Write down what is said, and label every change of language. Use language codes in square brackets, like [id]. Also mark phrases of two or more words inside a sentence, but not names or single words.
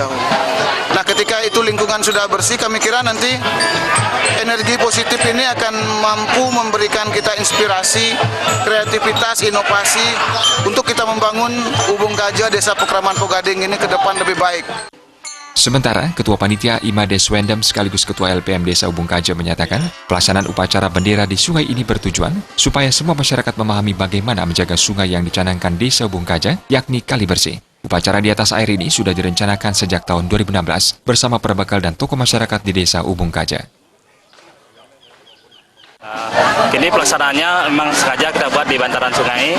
[id] Nah, ketika itu lingkungan sudah bersih, kami kira nanti energi positif ini akan mampu memberikan kita inspirasi, kreativitas, inovasi untuk kita membangun Ubung Kaje, Desa Pekraman Pogading ini ke depan lebih baik. Sementara, Ketua Panitia Imades Wendem sekaligus Ketua LPM Desa Ubung Kaje menyatakan, pelaksanaan upacara bendera di sungai ini bertujuan supaya semua masyarakat memahami bagaimana menjaga sungai yang dicanangkan Desa Ubung Kaje, yakni kali bersih. Upacara di atas air ini sudah direncanakan sejak tahun 2016 bersama perbekal dan tokoh masyarakat di Desa Ubung Kaje. Ini pelaksanaannya memang sengaja kita buat di bantaran sungai.